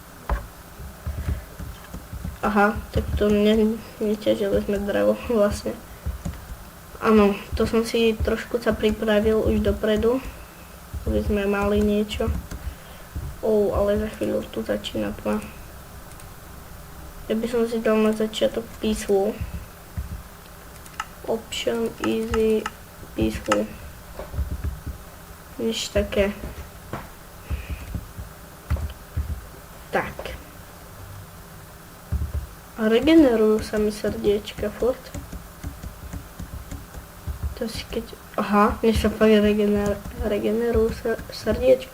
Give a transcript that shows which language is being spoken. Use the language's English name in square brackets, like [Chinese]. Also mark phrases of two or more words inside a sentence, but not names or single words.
[Slovak] Aha, tak to neťažili sme drevo vlastne. Áno, to som si trošku sa pripravil už dopredu, aby sme mali niečo. Ale za chvíľu tu začína tma. Ja by som si dal na začiatok peaceful. [English] Option, easy, peaceful. [Slovak] Nič také. Tak. A regenerujú sa mi srdiečka furt. To si keď... Aha, mne sa fakt regenerujú srdiečka.